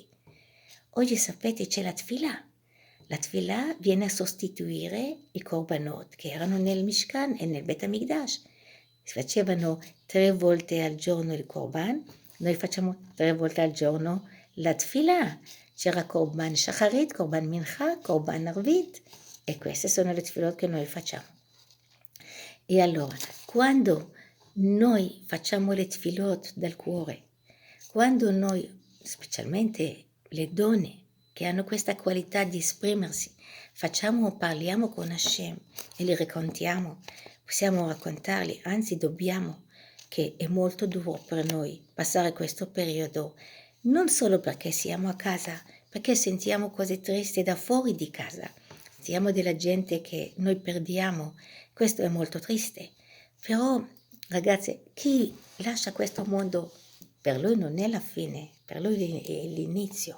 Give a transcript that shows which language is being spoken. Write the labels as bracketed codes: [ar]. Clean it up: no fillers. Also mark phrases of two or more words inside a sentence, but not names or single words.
[it] Oggi sapete c'è la tefillah. La tefillah viene a sostituire i korbanot che erano nel Mishkan e nel Bet HaMikdash. Si facevano 3 volte al giorno il korban, noi facciamo 3 volte al giorno la tefillah. C'era [he] קרבן שחרית, קרבן מנחה, קרבן ערבית, [it] e queste sono le tefillot che noi facciamo. E allora, quando noi facciamo le tefillot dal cuore, quando noi, specialmente le donne che hanno questa qualità di esprimersi, parliamo con Hashem e li raccontiamo, possiamo raccontarli, anzi dobbiamo, che è molto duro per noi passare questo periodo, non solo perché siamo a casa, perché sentiamo cose tristi da fuori di casa, sentiamo della gente che noi perdiamo, questo è molto triste, però ragazzi, chi lascia questo mondo, per lui non è la fine, per lui è l'inizio.